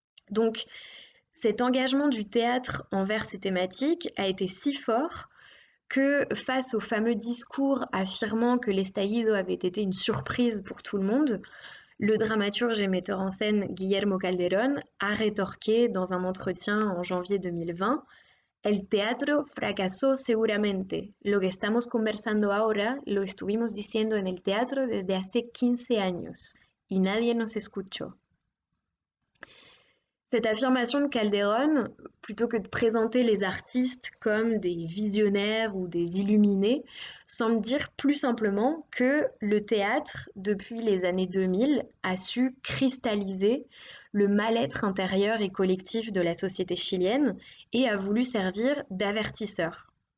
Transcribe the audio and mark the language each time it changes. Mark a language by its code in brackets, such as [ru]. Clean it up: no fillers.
[fr] Donc, cet engagement du théâtre envers ces thématiques a été si fort que face au fameux discours affirmant que l'estallido avait été une surprise pour tout le monde, le dramaturge et metteur en scène Guillermo Calderón a rétorqué dans un entretien en janvier 2020: [es] El teatro fracasó seguramente. Lo que estamos conversando ahora lo estuvimos diciendo en el teatro desde hace 15 años y nadie nos escuchó. [fr] Cette affirmation de Calderón, plutôt que de présenter les artistes comme des visionnaires ou des illuminés, semble dire plus simplement que le théâtre, depuis les années 2000, a su cristalliser le mal-être intérieur et collectif de la société chilienne et a voulu servir d'avertisseur.